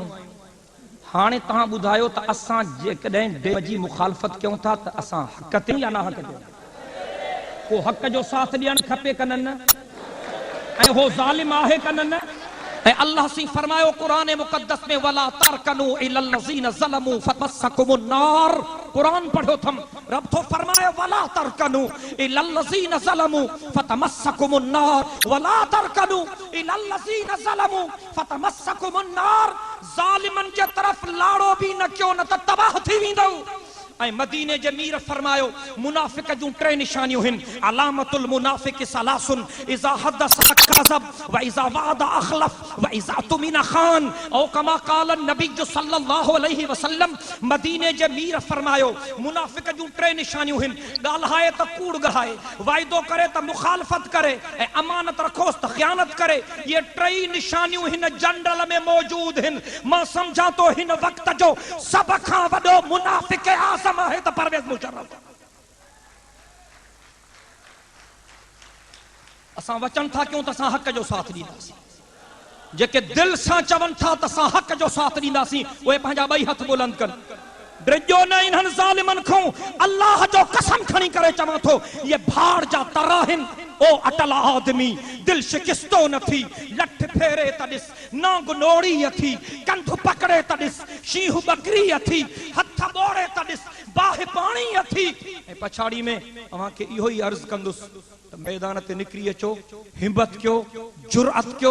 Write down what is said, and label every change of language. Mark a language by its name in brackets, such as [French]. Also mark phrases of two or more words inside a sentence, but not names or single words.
[Sindhi] हाणे तव्हां ॿुधायो त असां जेकॾहिं डैम जी मुखालफ़त कयूं था त असां हक़ ते या ना हक़ ते? को हक़ जो साथ ॾियणु खपे कननि न, ऐं हो ज़ालिम आहे कननि न। ऐं अल्लाह सी फरमायो क़ुरान मुक़द्दस में [Arabic] ولا تركنوا إلى الذين ظلموا فتمسكم النار. [Sindhi] कुरान पढ़ो थम, रब तो फरमायो [Arabic] ولا تركنوا إلى الذين ظلموا فتمسكم النار، ولا تركنوا إلى الذين ظلموا فتمسكم النار. [Sindhi] ज़ालिमन जे तरफ लाड़ो भी न कयो, न त तबाह थी वेंदो। ऐं मदीने जे मीर फरमायो मुनाफिक जूं 3 निशानियूं आहिनि, [Arabic] علامة المنافق ثلاث إذا حدث كذب وإذا وعد أخلف وإذا اؤتمن خان. أو كما قال النبي صلى الله عليه وسلم, [Sindhi] मदीने जे मीर फरमायो मुनाफिक जूं 3 निशानियूं आहिनि, ॻाल्हाए त कूड़ ॻाल्हाए, वाइदो करे त मुखालफ़त करे, ऐं अमानत रखोस त ख़यानत करे। ये 3 निशानियूं हिन जनरल में मौजूद आहिनि। मां सम्झां थो हिन वक़्त जो सभ खां वॾो मुनाफिक है तो परवेज मुशर्रफ। असां वचन था क्यों त असां हक़ जो साथ ॾींदासीं, जेके दिल सां चवनि था त असां हक़ जो साथ ॾींदासीं, उहे पंहिंजा 2 हथ बुलंद कनि। ड्रिजो न इन्हनि ज़ालिमनि खां, अल्लाह जो कसम खणी करे चवां थो, ये भाड़ जा तर आहिनि। ओ अटल आदमी, दिल शिकिस्तो न थी, लठ फेरे त ॾिस, नांग नोड़ी अथी, कंध पकड़े त ॾिस, शींहं बकरी अथी, हथ ॿोड़े त ॾिस, बाहि पाणी अथी। ऐं पछाड़ी में अव्हांखे इहो ई अर्ज़ कंदुसि त मैदान ते निकिरी अचो, हिम्मत कयो, जुरअत कयो।